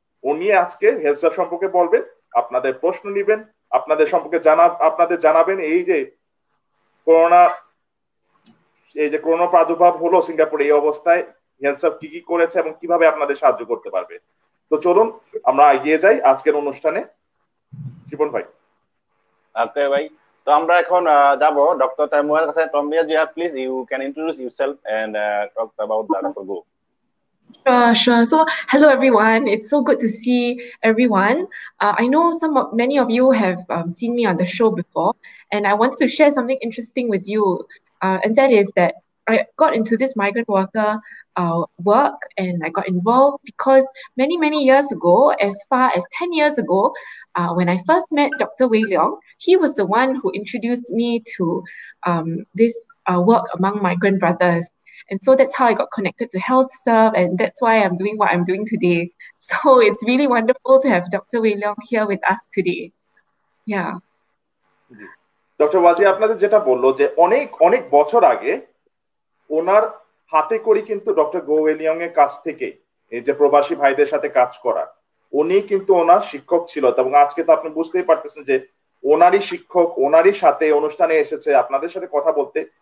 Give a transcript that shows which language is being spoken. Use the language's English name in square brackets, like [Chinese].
[Bangla] উনি আজকে health sub সম্পর্কে বলবেন, আপনাদের প্রশ্ন নিবেন, আপনাদের সম্পর্কে আপনাদের জানাবেন করোনা এই যে করোনা প্রাদুর্ভাব হলো সিঙ্গাপুরে, এই অবস্থায় হেলথ সাব কি কি করেছে এবং কিভাবে আপনাদের সাহায্য করতে পারবে। তো চলুন আমরা এগিয়ে যাই আজকের অনুষ্ঠানে। জীবন ভাই। ওকে ভাই, তো আমরা এখন যাব ডক্টর তাইমুয়ার কাছে। [English] তাইমুয়া, please you can introduce yourself and talk about the doctor go. Sure, sure. So, hello everyone. It's so good to see everyone. I know many of you have seen me on the show before, and I wanted to share something interesting with you. And that is that I got into this migrant worker work, and I got involved because many years ago, as far as 10 years ago, when I first met Dr. Wei Leong, he was the one who introduced me to this work among migrant brothers. And so that's how I got connected to HealthServe, and that's why I'm doing what I'm doing today. So it's really wonderful to have Dr. Wei Leong here with us today. Yeah. [Bangla] Doctor ওয়াজি আপনাদের যেটা বললো যে অনেক অনেক বছর আগে ওনার হাতে করি কিন্তু ডক্টর গো এলিয়ং এর কাছ থেকে এই যে প্রবাসী ভাইদের সাথে কাজ করা, উনি কিন্তু ওনার শিক্ষক ছিল। এবং আজকে তো আপনি বুঝতেই পারতেছেন যে ওনারই শিক্ষক ওনারই সাথে অনুষ্ঠানে এসেছে আপনাদের সাথে কথা বলতে।